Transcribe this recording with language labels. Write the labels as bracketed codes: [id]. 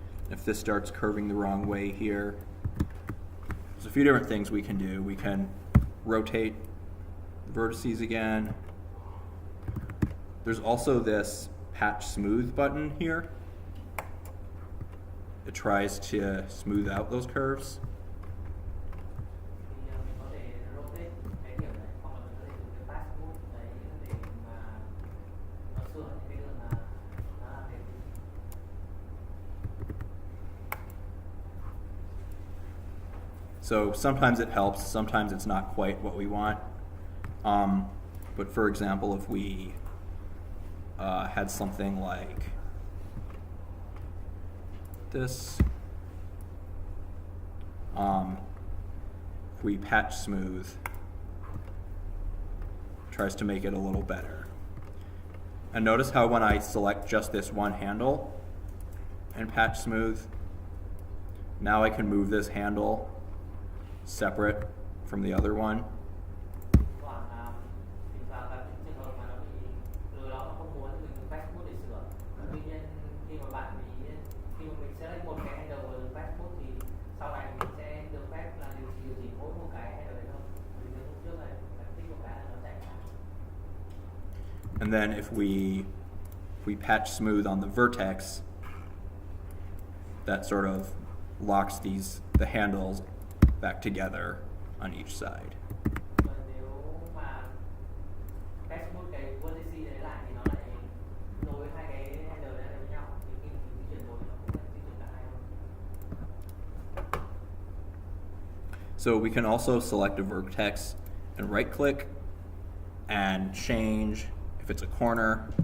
[en] If this starts curving the wrong way here, there's a few different things we can do. We can rotate the vertices again. There's also this patch smooth button here. It tries to smooth out those curves. [vi] Thì mình có thể rotate cái điểm này, hoặc là mình có thể dùng cái patch smooth đấy để mà nó sửa những cái đường nó làm đẹp. [en] So sometimes it helps, sometimes it's not quite what we want. But for example, if we had something like this, if we patch smooth, tries to make it a little better. And notice how when I select just this one handle and patch smooth, now I can move this handle separate from the other one. [vi] Còn thì vào các trường hợp mà nó bị từ đó nó không muốn mình dùng patch smooth để sửa. Tuy nhiên khi mà mình sẽ lấy một cái handle và dùng patch smooth thì sau này mình sẽ được phép là điều chỉnh mỗi một cái handle đấy thôi. Vì nếu lúc trước này phải tích một cái là nó chạy ra. [en] And then if we patch smooth on the vertex, that sort of locks the handles back together on each side. [vi] Và nếu mà patch smooth cái vertices đấy lại thì nó lại nối hai cái handle đấy lại với nhau. Thì khi mình di chuyển rồi nó cũng sẽ di chuyển cả hai luôn. [en] So we can also select a vertex and right click and change if it's a corner.